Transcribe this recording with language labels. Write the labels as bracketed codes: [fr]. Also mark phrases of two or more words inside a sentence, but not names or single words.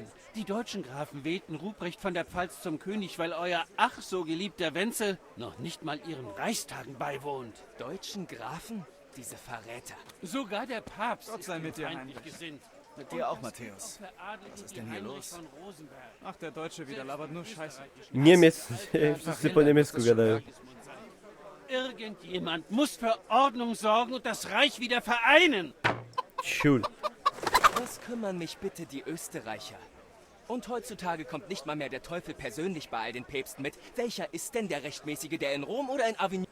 [de] Die deutschen Grafen wählten Ruprecht von der Pfalz zum König, weil euer ach so geliebter Wenzel noch nicht mal ihren Reichstagen beiwohnt. Deutschen Grafen? Diese Verräter. Sogar der Papst Gott sei ist mit dir, feindlich Heinrich. gesinnt. Mit dir auch, Matthäus. Was ist denn hier los? Ach, der Deutsche wieder labert nur Scheiße. [pl] Niemiec, wszyscy po niemiecku gadają. [de] Irgendjemand muss für Ordnung sorgen und das Reich wieder vereinen. [pl] Ciul. [de] Was kümmern mich bitte die Österreicher? Und heutzutage kommt nicht mal mehr der Teufel persönlich bei all den Päpsten mit. Welcher ist denn der Rechtmäßige, der in Rom oder in Avignon?